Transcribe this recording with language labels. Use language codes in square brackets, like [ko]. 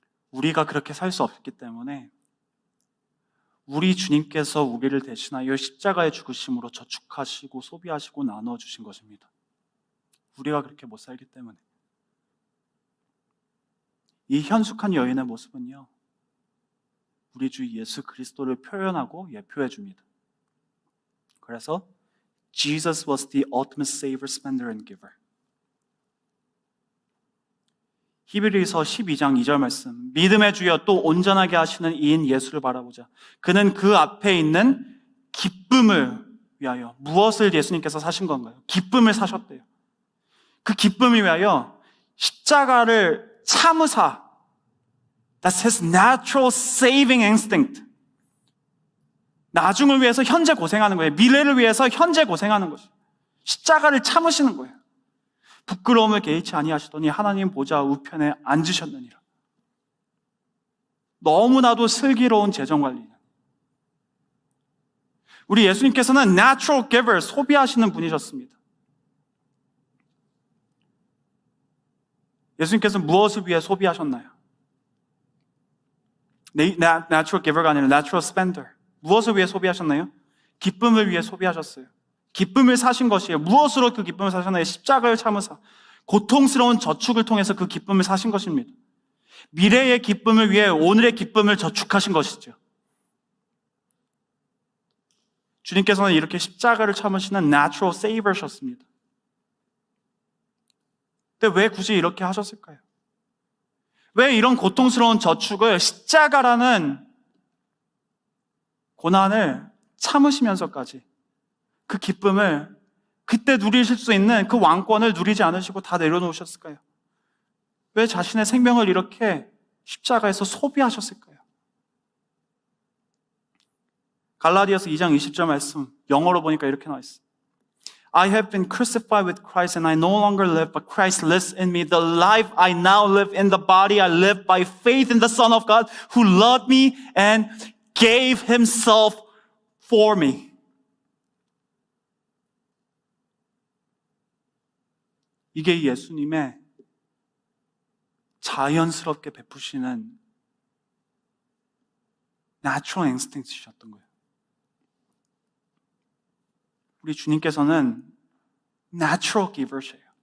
[ko] 우리가 그렇게 살 수 없기 때문에 우리 주님께서 우리를 대신하여 십자가의 죽으심으로 저축하시고 소비하시고 나눠주신 것입니다. 우리가 그렇게 못 살기 때문에. 이 현숙한 여인의 모습은요, 우리 주 예수 그리스도를 표현하고 예표해 줍니다. 그래서 [en] Jesus was the ultimate saver, spender, and giver. [ko] 히브리서 12장 2절 말씀, 믿음의 주여 또 온전하게 하시는 이인 예수를 바라보자. 그는 그 앞에 있는 기쁨을 위하여, 무엇을 예수님께서 사신 건가요? 기쁨을 사셨대요. 그 기쁨을 위하여 십자가를 참으사, [en] that's his natural saving instinct. [ko] 나중을 위해서 현재 고생하는 거예요. 미래를 위해서 현재 고생하는 것이에요. 십자가를 참으시는 거예요. 부끄러움을 개의치 아니하시더니 하나님 보좌 우편에 앉으셨느니라. 너무나도 슬기로운 재정관리. 우리 예수님께서는 natural giver, 소비하시는 분이셨습니다. 예수님께서는 무엇을 위해 소비하셨나요? Natural giver가 아니라 natural spender. 무엇을 위해 소비하셨나요? 기쁨을 위해 소비하셨어요. 기쁨을 사신 것이에요. 무엇으로 그 기쁨을 사셨나요? 십자가를 참으사 고통스러운 저축을 통해서 그 기쁨을 사신 것입니다. 미래의 기쁨을 위해 오늘의 기쁨을 저축하신 것이죠. 주님께서는 이렇게 십자가를 참으시는 natural saver셨습니다. 근데 왜 굳이 이렇게 하셨을까요? 왜 이런 고통스러운 저축을, 십자가라는 고난을 참으시면서까지 그 기쁨을, 그때 누리실 수 있는 그 왕권을 누리지 않으시고 다 내려놓으셨을까요? 왜 자신의 생명을 이렇게 십자가에서 소비하셨을까요? 갈라디아서 2장 20절 말씀, 영어로 보니까 이렇게 나와 있어요. [en] I have been crucified with Christ and I no longer live, but Christ lives in me. The life I now live in the body, I live by faith in the Son of God who loved me and gave himself for me. [ko] 이게 예수님의 자연스럽게 베푸시는 natural instinct이셨던 거예요. 우리 주님께서는 natural giver시에요.